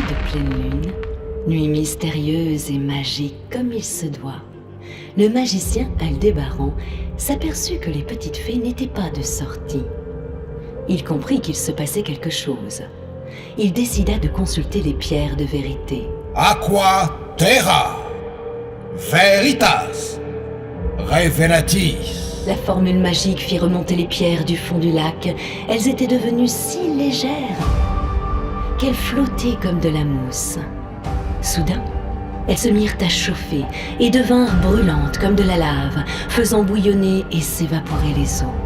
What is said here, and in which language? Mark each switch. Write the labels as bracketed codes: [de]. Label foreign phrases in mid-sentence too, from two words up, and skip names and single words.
[fr] pleine lune, nuit mystérieuse et magique comme il se doit, le magicien Aldébaran s'aperçut que les petites fées n'étaient pas de sortie. Il comprit qu'il se passait quelque chose. Il décida de consulter les pierres de vérité. [la] Aqua terra, veritas, revelatis. [fr] La formule magique fit remonter les pierres du fond du lac. Elles étaient devenues si légères qu'elles flottaient comme de la mousse. Soudain, elles se mirent à chauffer et devinrent brûlantes comme de la lave, faisant bouillonner et s'évaporer les eaux.